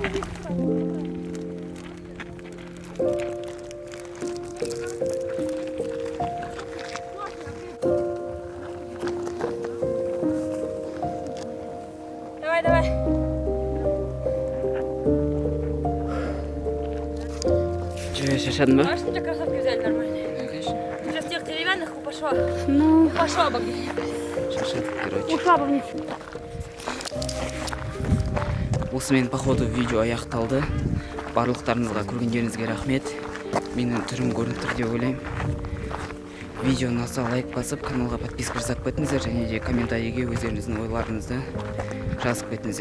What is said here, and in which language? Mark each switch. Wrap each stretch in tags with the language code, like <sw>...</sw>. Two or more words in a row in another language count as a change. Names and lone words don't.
<ru>Давай.</ru> <kk>Шашадың ба?</kk> <ru>А что у тебя кроссовки взяли нормальные? Конечно. Сейчас тех деревянных пошла. Ну. Пошла бы.</ru> <kk>Шашадық, короче.</kk> <ru>Ушла бы вниз.</ru> <kk>Осымен походу видео аяқталды. Барлықтарыңызға көргендеріңізге рахмет. Менің түрім көрініп тұр деп ойлаймын. Видео ұнаса лайк басып, каналға подписка жасап кетіңіздер, және де комментарийге өздеріңіздің ойларыңызды жазып кетіңіздер.</kk>